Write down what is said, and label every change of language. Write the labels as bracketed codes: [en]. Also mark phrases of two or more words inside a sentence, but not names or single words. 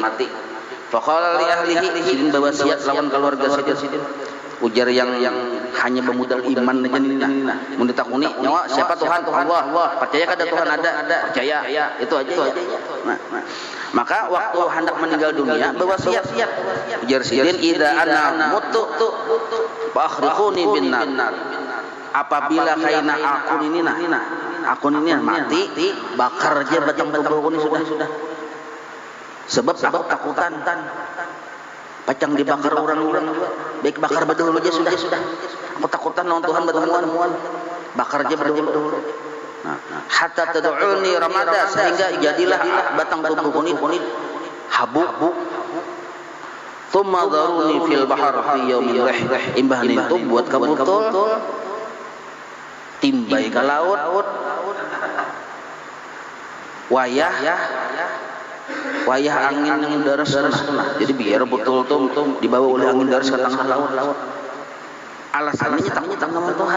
[ar] Faqala li ahlihi, [bjn] sidin berwasiat lawan keluarga sidin. Ujar yang hanya bermodal iman aja nih. Mun ditakuni nyawa siapa Tuhan? Allah. Percaya kada Tuhan ada? Percaya. Itu aja. Nah. Maka waktu hendak meninggal dunia berwasiat. Ujar sidin [ar] idza ana mutu fakhriquni bin nar. [bjn] Apabila kaina akun ini mati, bakar aja batang tubuhku ini sudah. Sebab aku takutan. Pacang dibakar orang-orang juga. Baik bakar bedul aja sudah. Aku takutan lawan Tuhan bertemuan. Bakar aja bedul. Nah, [ar] hatta tad'uni ramada, [bjn] sehingga jadilah batang tubuhku ini habuk. [ar] Tsumma dharuni fil bahar fi yaumin rih. [bjn] Imbah itu buat kabutul. Timbai ke laut. Wayah angin yang deras. Jadi biar betul tuh dibawa oleh angin deras ke tengah laut. [id] Alasannya takut sama Tuhan.